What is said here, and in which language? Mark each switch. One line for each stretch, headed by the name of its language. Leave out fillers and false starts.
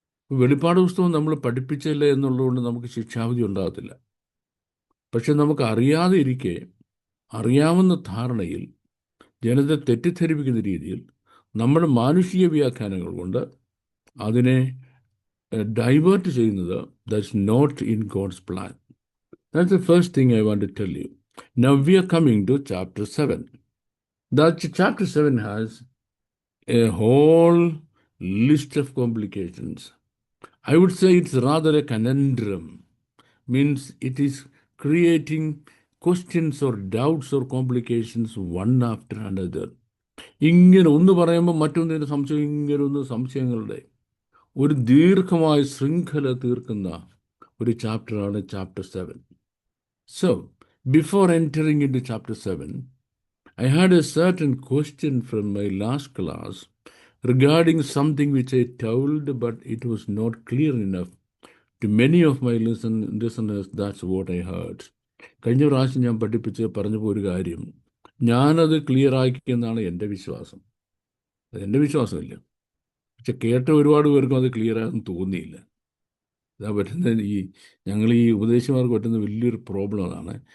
Malayalam: വെളിപ്പാട് പുസ്തകം നമ്മൾ പഠിപ്പിച്ചില്ല എന്നുള്ളതുകൊണ്ട് നമുക്ക് ശിക്ഷാവിധി ഉണ്ടാകത്തില്ല. പക്ഷെ നമുക്ക് അറിയാതെ ഇരിക്കെ അറിയാവുന്ന ധാരണയിൽ ജനത്തെ തെറ്റിദ്ധരിപ്പിക്കുന്ന രീതിയിൽ നമ്മുടെ മാനുഷിക വ്യാഖ്യാനങ്ങൾ കൊണ്ട് അതിനെ ഡൈവേർട്ട് ചെയ്യുന്നത്
English: That's not in God's plan. That's the first thing I want to tell you. Now we are coming to chapter 7. That chapter 7 has a whole list of complications. I would say it's rather a conundrum. Means it is creating questions or doubts or complications one after another.
Malayalam: ഇങ്ങനെ ഒന്ന് പറയുമ്പോൾ മറ്റൊന്നിന് സംശയം, ഇങ്ങനെ ഒന്ന് സംശയങ്ങളുടെ ഒരു ദീർഘമായ ശൃംഖല തീർക്കുന്ന ഒരു ചാപ്റ്ററാണ് chapter 7.
English: So, before entering into chapter 7, I had a certain question from my last class regarding something which I told, but it was not clear enough to many of my listeners. That's what I heard.
Malayalam: കഴിഞ്ഞ പ്രാവശ്യം ഞാൻ പറഞ്ഞപ്പോൾ ഒരു കാര്യം ഞാനത് clear ആക്കിയെന്നാണ് എൻ്റെ വിശ്വാസം. അത് എൻ്റെ വിശ്വാസമില്ല, പക്ഷെ കേട്ട ഒരുപാട് പേർക്കും അത് ക്ലിയർ ആണെന്ന് തോന്നിയില്ല. ഇതാ പറ്റുന്ന ഞങ്ങൾ ഈ ഉപദേശിമാർക്ക് പറ്റുന്ന വലിയൊരു പ്രോബ്ലം അതാണ്.